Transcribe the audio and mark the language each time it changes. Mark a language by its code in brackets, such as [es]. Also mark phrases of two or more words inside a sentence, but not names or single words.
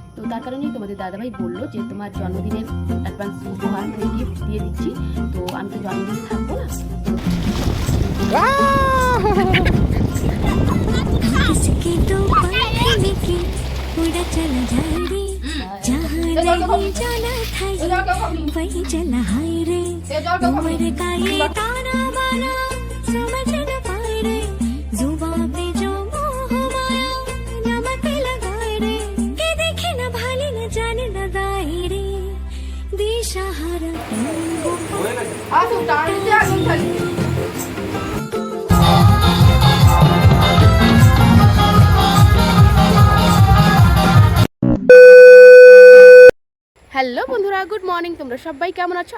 [bn] তো তার কারণেই তোমাদের দাদাভাই বললো যে তোমার জন্মদিনের অ্যাডভান্স উপহার মানে গিফট দিয়ে দিচ্ছি। তো আমি তো জন্মদিনে থাকবো না। [hi] उड़ा चला जाए रे जहाँ नहीं जाना था ये वही चला हाय रे उम्र का ये ताना बाना समझ न पाए रे जुबान पे जो मोह माया नमक लगाए रे के देखे न भाले न जाने न दाए रे दिशाहारा [bn] হ্যালো বন্ধুরা, [en] good morning. [bn] তোমরা সবাই কেমন আছো?